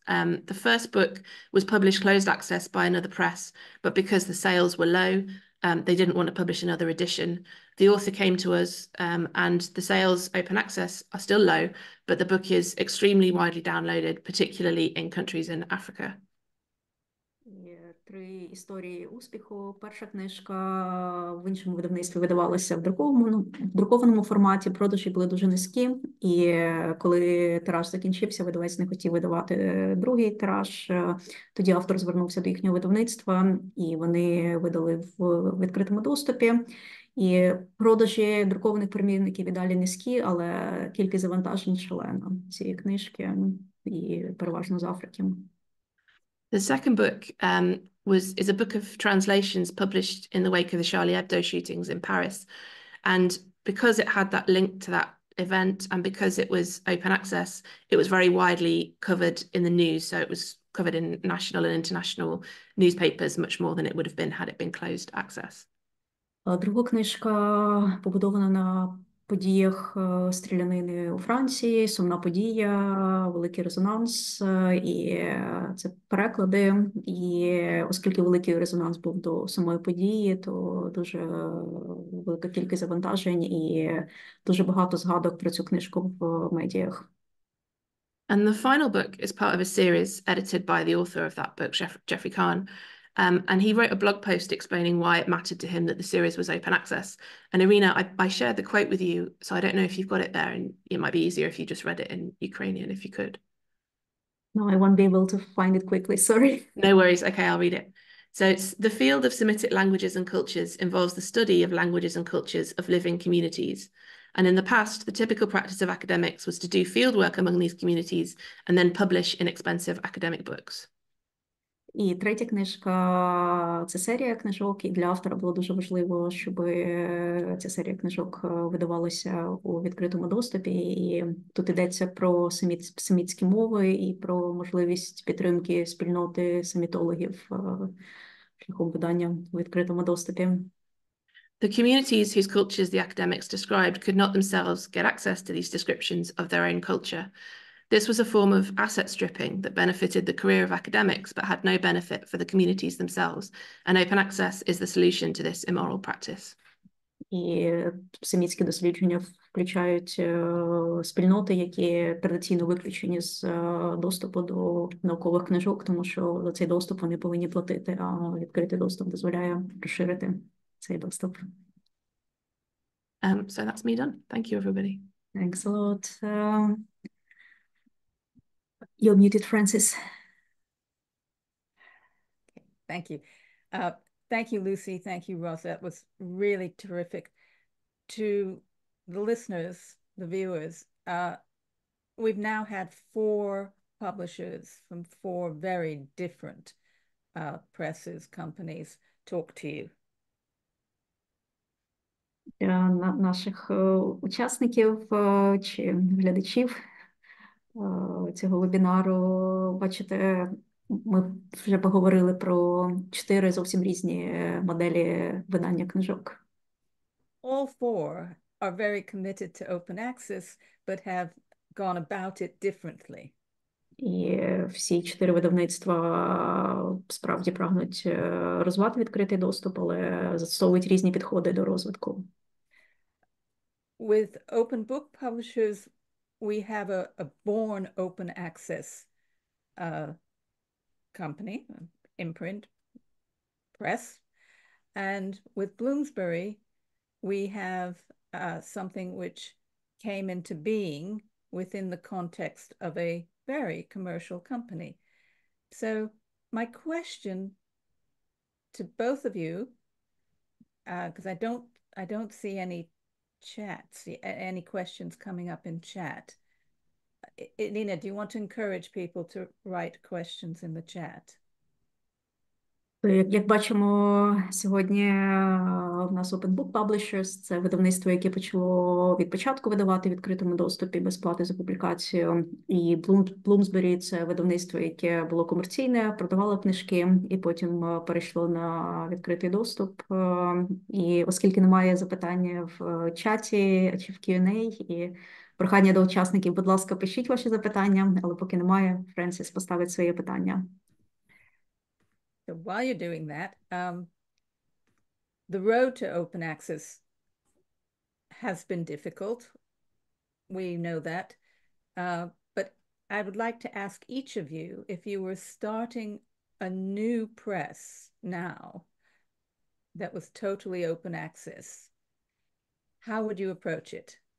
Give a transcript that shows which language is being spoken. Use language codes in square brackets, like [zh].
[en] The first book was published closed access by another press, but because the sales were low, they didn't want to publish another edition. The author came to us and the sales open access are still low, but the book is extremely widely downloaded, particularly in countries in Africa. [uk] Є три історії успіху. Перша книжка в іншому видавництві видавалася в друкованому форматі, продажі були дуже низькі, і коли тираж закінчився, видавець не хотів видавати другий тираж. Тоді автор звернувся до їхнього видавництва, і вони видали в відкритому доступі. І продажі друкованих примірників і далі низькі, але кількість завантажень шалена цієї книжки, і переважно з Африки. [en] The second book is a book of translations published in the wake of the Charlie Hebdo shootings in Paris. And because it had that link to that event and because it was open access, it was very widely covered in the news. So it was covered in national and international newspapers much more than it would have been had it been closed access. [uk] Друга книжка побудована на подіях стрілянини у Франції, сумна подія, великий резонанс, і це переклади. І оскільки великий резонанс був до самої події, то дуже велика кількість завантажень і дуже багато згадок про цю книжку в медіях. [en] And the final book is part of a series edited by the author of that book, Jeffrey Kahn. And he wrote a blog post explaining why it mattered to him that the series was open access. And Irina, I shared the quote with you, so I don't know if you've got it there, and it might be easier if you just read it in Ukrainian, if you could. No, I won't be able to find it quickly, sorry. No worries, okay, I'll read it. So it's the field of Semitic languages and cultures involves the study of languages and cultures of living communities. And in the past, the typical practice of academics was to do fieldwork among these communities and then publish inexpensive academic books. [uk] І третя книжка – це серія книжок, і для автора було дуже важливо, щоб ця серія книжок видавалася у відкритому доступі. І тут йдеться про семітські мови і про можливість підтримки спільноти семітологів шляхом видання у відкритому доступі. [en] The communities whose cultures the academics described could not themselves get access to these descriptions of their own culture. This was a form of asset stripping that benefited the career of academics but had no benefit for the communities themselves, and open access is the solution to this immoral practice. [uk] І семітські дослідження включають спільноти, які традиційно виключені з доступу до наукових книжок, тому що за цей доступ вони повинні платити, а відкритий доступ дозволяє розширити цей доступ. [en] So that's me done. Thank you, everybody. Thanks a lot. You're muted, Francis. Okay, thank you. Thank you, Lucy. Thank you, Ros. That was really terrific. To the listeners, the viewers, we've now had 4 publishers from 4 very different presses, companies talk to you. [uk] Для наших учасників чи глядачів цього вебінару, бачите, ми вже поговорили про 4 зовсім різні моделі видання книжок. [en] All 4 are very committed to open access, but have gone about it differently. [uk] І всі 4 видавництва справді прагнуть розвивати відкритий доступ, але застосовують різні підходи до розвитку. [en] With open book publishers, we have a born open access company, imprint, press. And with Bloomsbury, we have something which came into being within the context of a very commercial company. So my question to both of you, because I don't see any chats, any questions coming up in chat. Nina, do you want to encourage people to write questions in the chat? [uk] Як бачимо, сьогодні в нас Open Book Publishers, це видавництво, яке почало від початку видавати в відкритому доступі без плати за публікацію. І Bloomsbury – це видавництво, яке було комерційне, продавало книжки, і потім перейшло на відкритий доступ. І оскільки немає запитання в чаті чи в Q&A, і прохання до учасників, будь ласка, пишіть ваші запитання, але поки немає, Френсіс поставить своє питання. [en] So while you're doing that, the road to open access has been difficult. We know that. But I would like to ask each of you, if you were starting a new press now that was totally open access, how would you approach it?